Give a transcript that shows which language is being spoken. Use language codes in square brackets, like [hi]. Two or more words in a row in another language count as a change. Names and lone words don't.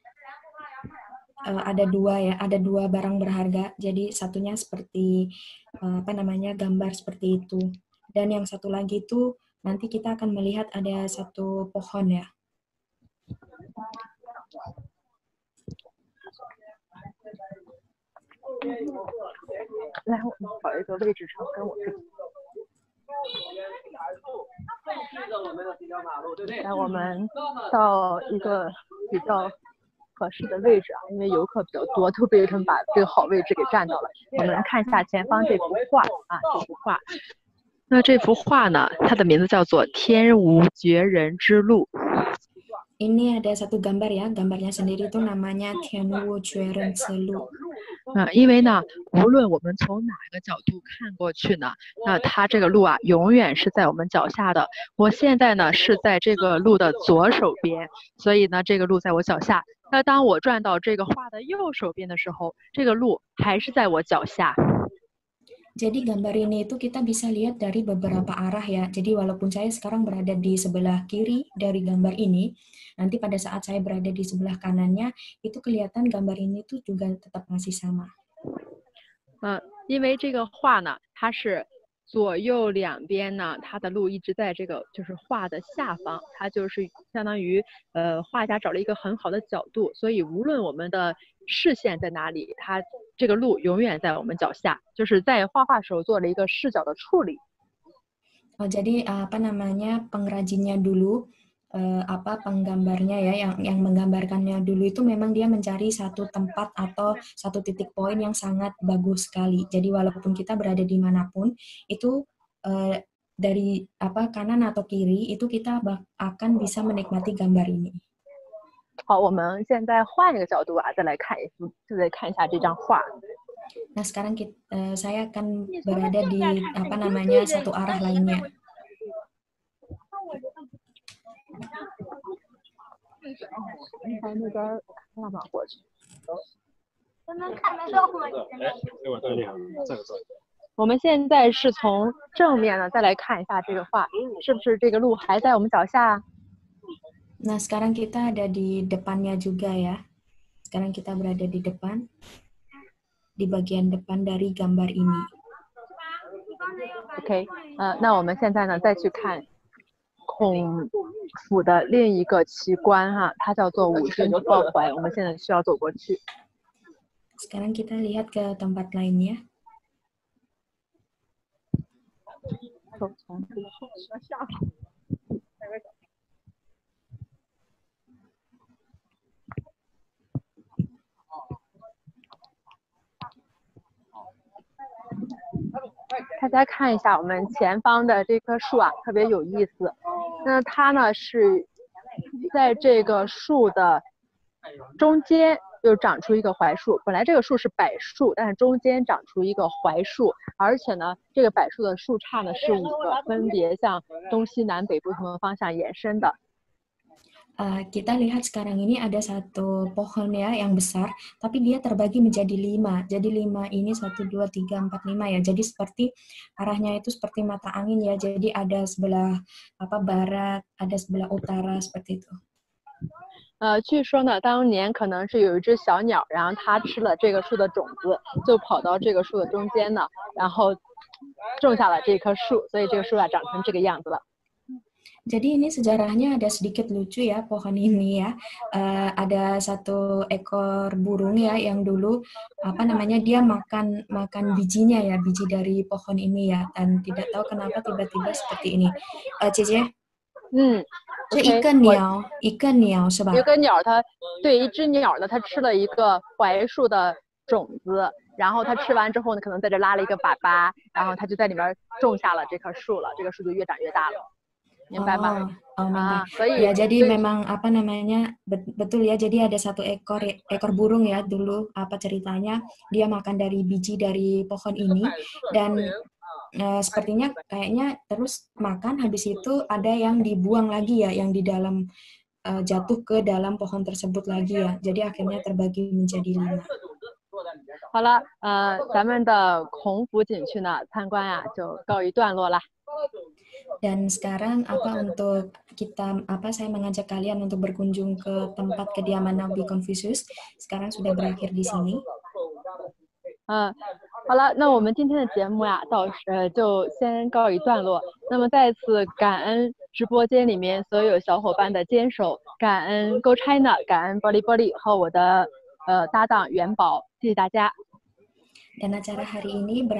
[id] Ada dua barang berharga. Jadi satunya seperti gambar seperti itu. Dan yang satu lagi itu nanti kita akan melihat ada satu pohon ya. [zh] 来，我们找一个位置上跟我这。来，我们到一个比较合适的位置啊，因为游客比较多，都被他们把这个好位置给占到了。我们看一下前方这幅画啊，这幅画。那这幅画呢，它的名字叫做《天无绝人之路》。 [id] Ini ada satu gambar ya, gambarnya sendiri itu namanya Tianwu Jueren Selu. [zh] 因为呢，无论我们从哪个角度看过去呢，那它这个路啊，永远是在我们脚下的。我现在呢是在这个路的左手边，所以呢这个路在我脚下。那当我转到这个画的右手边的时候，这个路还是在我脚下。 [id] Jadi gambar ini itu kita bisa lihat dari beberapa arah ya. Jadi walaupun saya sekarang berada di sebelah kiri dari gambar ini, nanti pada saat saya berada di sebelah kanannya, itu kelihatan gambar ini tuh juga tetap masih sama. [zh] 因为这个画呢，它是左右两边呢，它的路一直在这个就是画的下方，它就是相当于画家找了一个很好的角度，所以无论我们的视线在哪里，它这个路永远在我们脚下，就是在画画时候做了一个视角的处理。 [id] Jadi pengrajinnya dulu penggambarnya ya yang menggambarkannya dulu itu memang dia mencari satu tempat atau satu titik poin yang sangat bagus sekali. Jadi walaupun kita berada di manapun itu dari kanan atau kiri itu kita akan bisa menikmati gambar ini. [zh] 好，我们现在换一个角度啊，再来看一下这张画。 [id] Nah sekarang saya akan berada di satu arah lainnya. [zh] 从那边慢慢过去。我们现在是从正面呢，再来看一下这个画，是不是这个路还在我们脚下？ [id] Nah, sekarang kita ada di depannya juga ya. Sekarang kita berada di depan, di bagian depan dari gambar ini. [zh] OK， 那我们现在呢再去看孔府的另一个奇观哈，它叫做五军抱怀。我们现在需要走过去。 [id] Sekarang kita lihat ke tempat lainnya. [zh] 从这个后面下来。大家看一下我们前方的这棵树啊，特别有意思。那它呢是在这个树的中间又长出一个槐树。本来这个树是柏树，但是中间长出一个槐树，而且呢，这个柏树的树杈呢是5个，分别向东西南北不同的方向延伸的。 [id] Kita lihat sekarang ini ada satu pohon ya yang besar, tapi dia terbagi menjadi 5. Jadi 5 ini 1, 2, 3, 4, 5 ya. Jadi seperti arahnya itu seperti mata angin ya. Jadi ada sebelah barat, ada sebelah utara seperti itu. [zh] 据说呢，当年可能是有一只小鸟，然后它吃了这个树的种子，就跑到这个树的中间呢，然后种下了这棵树，所以这个树长成这个样子了。 [id] Jadi ini sejarahnya ada sedikit lucu ya pohon ini ya. Ada satu ekor burung ya yang dulu dia makan bijinya ya, biji dari pohon ini ya, dan tidak tahu kenapa tiba-tiba seperti ini. [zh] Cici? 这一个鸟是吧？一个鸟一只鸟呢，它吃了一个槐树的种子，然后它吃完之后呢，可能在这拉了一个粑粑，然后它就在里面种下了这棵树了，这个树就越长越大了。明白吗？ [id] Ya, jadi memang betul ya, jadi ada satu ekor burung ya dulu ceritanya dia makan dari biji dari pohon ini dan sepertinya kayaknya terus makan, habis itu ada yang dibuang lagi ya, yang di dalam jatuh ke dalam pohon tersebut lagi ya, jadi akhirnya terbagi menjadi 5. [zh] 好了，咱们的孔府景区呢参观呀就告一段落啦。 [id] Dan sekarang untuk kita saya mengajak kalian untuk berkunjung ke tempat kediaman Nabi Confucius. Sekarang sudah berakhir di sini. [zh] 好了，那我们今天的节目呀就先告一段落。那么再次感恩直播间里面所有小伙伴的坚守，感恩 Go China， 感恩玻璃玻璃和我的搭档元宝，谢谢大家。 [id] Dan acara hari ini